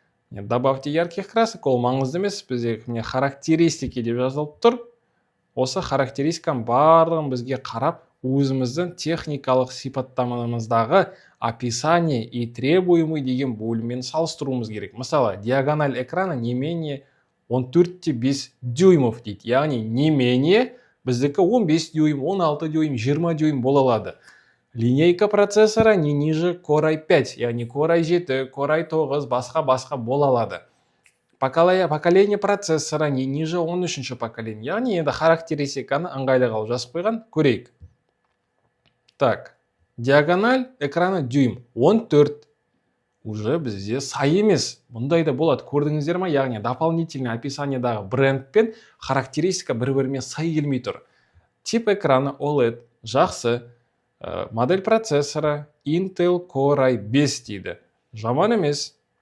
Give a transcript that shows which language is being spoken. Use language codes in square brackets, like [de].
[ru] Добавьте ярких красок, [kk] ол маңызды емес, бізде міне характеристики деп жазылып тұр. Осы характеристиканың барлығын бізге қарап, өзіміздің техникалық сипаттамамыздағы [ru] описание и требуемый [kk] деген бөліммен салыстыруымыз керек. [ru] Мысалы, диагональ экрана не менее 14-5 дюймов дейді. [kk] Яғни [ru] не менее [kk] біздікі 15 дюйм, 16 дюйм, 20 дюйм бола алады. [ru] Линейка процессора не ниже Core i5, яғни Core i7, Core i9, [kk] басқа бола алады. [ru] Поколение процессора не ниже 13-ші поколение. [kk] Яғни енді характеристиканы ыңғайлы қалып жазып қойған, көрейік. [ru] Так, диагональ экраны дюйм, 14. [kk] Уже бізде сай емес. Бұндай да болады. Көрдіңіздер ма? Яғни дополнительный описаниедағы бренд пен характеристика бір-бірімен сай келмей тұр. Тип экраны OLED, жақсы. Модель процессора Intel Core i5 дейді. Жаман емес.